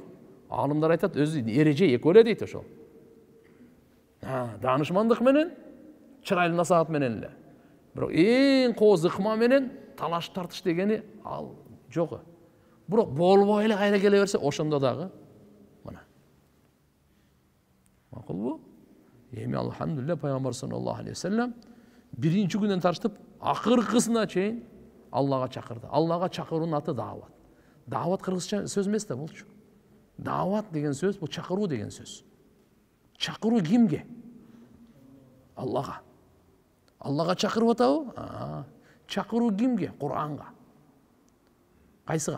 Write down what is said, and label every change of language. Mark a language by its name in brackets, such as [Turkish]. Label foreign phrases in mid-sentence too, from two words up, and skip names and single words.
[Kyrgyz] Алымдар айтат, өзү эреже экөө эле дейт ошол. Данышмандык менен, чырайлуу насаат менен эле. Бирок эң кооз ыкма менен талаш тартыш дегени ал жок. Бирок болбой эле кайра келе берсе, ошондо дагы мына. Макулбу? Эми алхамдулилля пайгамбар [Arabic] صلى الله عليه وسلم [Kyrgyz] биринчи күндөн тартып акыркысына чейин Аллага чакырды. Аллага чакыруунун аты дават. Дават кыргызча сөз эмес да болчу. Дават деген сөз бул чакыруу деген сөз. Чакыруу кимге? Аллага. Аллага чакырып атабы? Чакыруу кимге? Куранга. Кайсыга?